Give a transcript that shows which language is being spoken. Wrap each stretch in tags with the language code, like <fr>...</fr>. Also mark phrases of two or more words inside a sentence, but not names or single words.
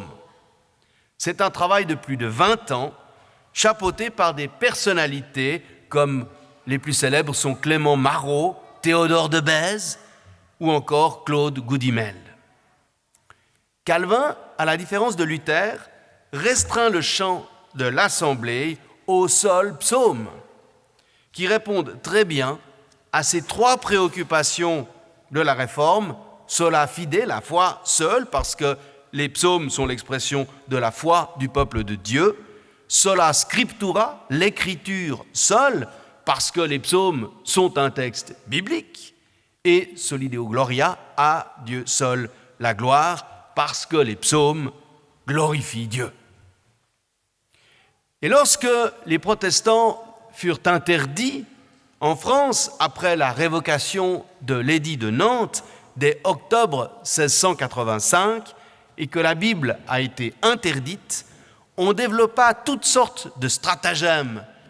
<fr>C'est un travail de plus de 20 ans, chapeauté par des personnalités comme les plus célèbres sont Clément Marot, Théodore de Bèze ou encore Claude Goudimel. Calvin, à la différence de Luther, restreint le chant de l'Assemblée aux seuls psaumes, qui répondent très bien à ces trois préoccupations de la Réforme:</fr> <la>sola fide,</la> <fr>la foi seule, parce que les psaumes sont l'expression de la foi du peuple de Dieu;</fr> <la>sola scriptura,</la> <fr>l'écriture seule, parce que les psaumes sont un texte biblique;</fr> <la>et soli Deo gloria,</la> <fr>à Dieu seul la gloire, parce que les psaumes glorifient Dieu. Et lorsque les protestants furent interdits en France, après la révocation de l'édit de Nantes, dès octobre 1685, et que la Bible a été interdite, on développa toutes sortes de stratagèmes,</fr>